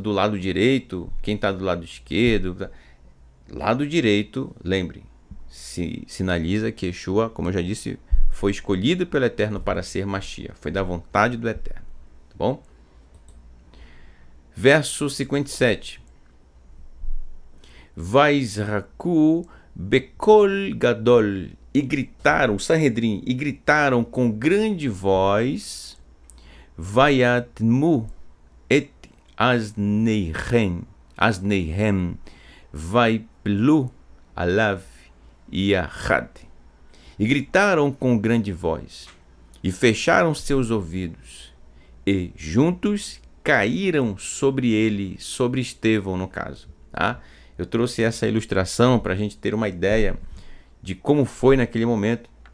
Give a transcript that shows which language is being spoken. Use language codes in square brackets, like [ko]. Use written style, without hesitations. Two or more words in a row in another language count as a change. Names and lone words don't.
[pt] Do lado direito, quem está do lado esquerdo, lado direito, lembre, se sinaliza que Yeshua, como eu já disse, foi escolhido pelo Eterno para ser Mashiach, foi da vontade do Eterno, tá bom? Verso 57. [he] ויצעקו בקול גדול, [pt] e gritaram, Sanhedrin, e gritaram com grande voz, [he] ויאטמו את אזניהם ויפלו עליו יחד. [pt] E gritaram com grande voz, e fecharam seus ouvidos, e juntos caíram sobre ele, sobre Estevão, no caso. Tá? Eu trouxe essa ilustração para a gente ter uma ideia de como foi naquele momento.